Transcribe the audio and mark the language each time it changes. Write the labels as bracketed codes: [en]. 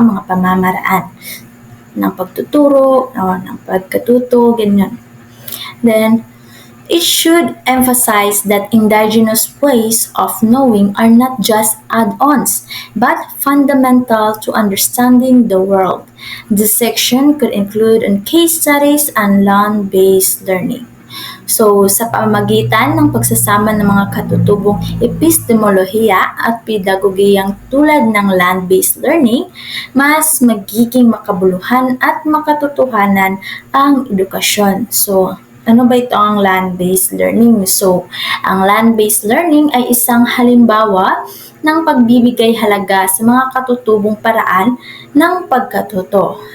[tl] Mga pamamaraan ng pagtuturo, ng pagkatuto, ganyan. [en] Then, it should emphasize that indigenous ways of knowing are not just add-ons, but fundamental to understanding the world. This section could include case studies and land-based learning. [tl] So, sa pamamagitan ng pagsasama ng mga katutubong epistemolohiya at pedagogiyang tulad ng land-based learning, mas magiging makabuluhan at makatotohanan ang edukasyon. So, ano ba ito ang land-based learning? So, ang land-based learning ay isang halimbawa ng pagbibigay halaga sa mga katutubong paraan ng pagkatuto.